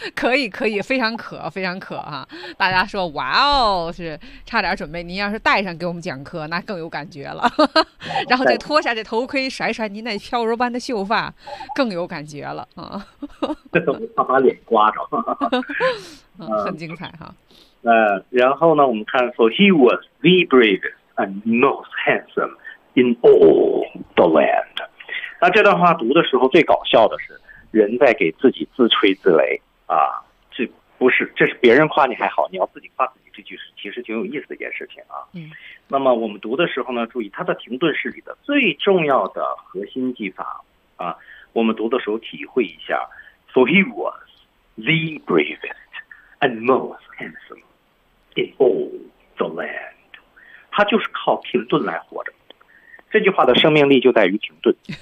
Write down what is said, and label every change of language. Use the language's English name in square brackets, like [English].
[Chinese] 可以可以，非常可非常可啊！大家说哇哦，是差点准备。您要是带上给我们讲课，那更有感觉了。然后再脱下这头盔，甩甩您那飘柔般的秀发，更有感觉了啊！怕把脸刮着，很精彩哈。然后呢，我们看 [English] ，For he was the bravest and most handsome in all the land。 [Chinese] 那这段话读的时候最搞笑的是人在给自己自吹自擂啊，这不是，这是别人夸你还好，你要自己夸自己，这句其实挺有意思的一件事情啊。嗯，那么我们读的时候呢，注意它的停顿是里的最重要的核心技法啊，我们读的时候体会一下 [English] So he was the bravest and most handsome in all the land， [Chinese] 他就是靠停顿来活着，这句话的生命力就在于停顿。